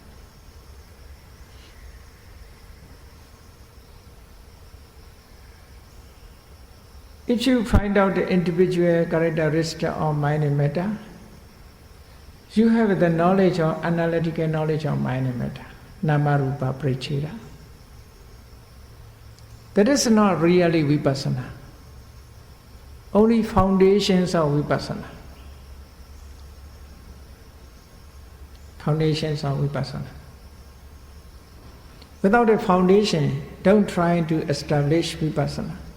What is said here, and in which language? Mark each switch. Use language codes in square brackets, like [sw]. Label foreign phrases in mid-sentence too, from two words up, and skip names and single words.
[en] If you find out the individual characteristic of mind and matter, you have the knowledge of analytical knowledge of mind and matter, [pi] nama-rupa preceda. [en] That is not really vipassana. Only foundations of vipassana. Foundations of vipassana. Without a foundation, don't try to establish vipassana.